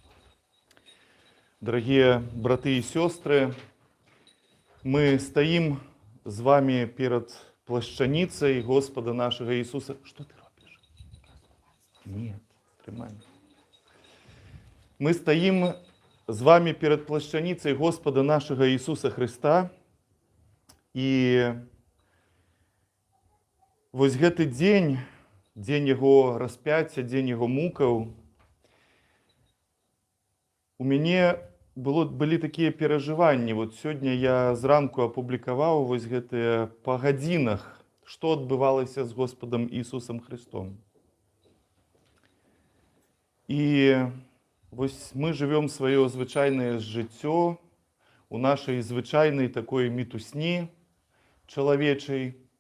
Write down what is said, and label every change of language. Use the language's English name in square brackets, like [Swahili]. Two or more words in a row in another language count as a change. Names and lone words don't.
[Russian] Дорогие браты и сестры, мы стоим с вами перед плащаницей Господа нашего Иисуса. Что ты робишь? Нет, тримай. Мы стоим с вами перед плащаницей Господа нашего Иисуса Христа. [Belarusian] И вось гэты день, день Его распятия, день Его мукаў, у мяне былі такія перажыванні. Вот сёння я зранку апублікаваў вось гэтыя па гадзінах, што адбывалася з Господам Ісусам Христом. І вось мы живем сваё звычайнае жыццё у нашай звычайнай такой мітусні чалавечай.